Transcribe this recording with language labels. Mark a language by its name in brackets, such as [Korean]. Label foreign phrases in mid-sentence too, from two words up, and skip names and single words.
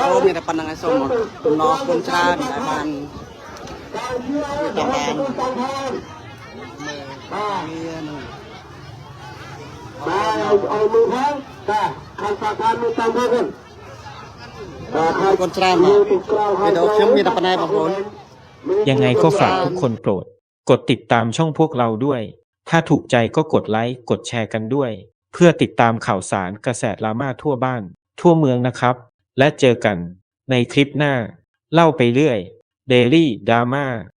[Khmer] អូមានតែប៉ុណ្្នឹងឯងសូមអំណរគុណច្រើនដែលបាន តាមបានបាទឲ្យមើលផងបាទខាងសាខាមានតាមផងបាទ អរគុណច្រើនបាទវីដេអូខ្ញុំមានតែប៉ុណ្ណេះបងប្អូន [Thai] ยังไงก็ฝากทุกคนโปรดกดติดตามช่องพวกเราด้วย ถ้าถูกใจก็กดไลค์กดแชร์กันด้วย เพื่อติดตามข่าวสารกระแสดราม่าทั่วบ้านทั่วเมืองนะครับ และเจอกันในคลิปหน้า เล่าไปเรื่อย Daily Drama